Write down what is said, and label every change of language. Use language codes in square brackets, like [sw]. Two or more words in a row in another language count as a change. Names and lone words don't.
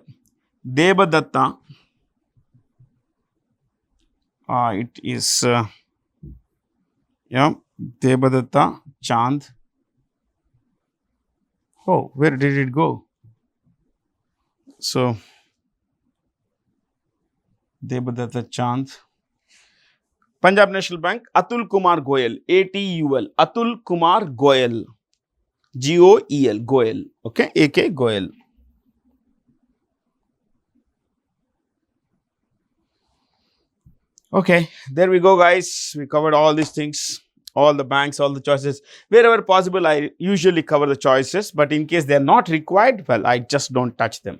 [en] Debadatta. It is, Debadatta Chand. Oh, where did it go? So, Debadatta Chand. Punjab National Bank, Atul Kumar Goyal. ATUL. Atul Kumar Goyal. GOEL. Goyal. Okay. AK Goyal. Okay. There we go, guys. We covered all these things. All the banks, all the choices. Wherever possible, I usually cover the choices. But in case they are not required, well, I just don't touch them.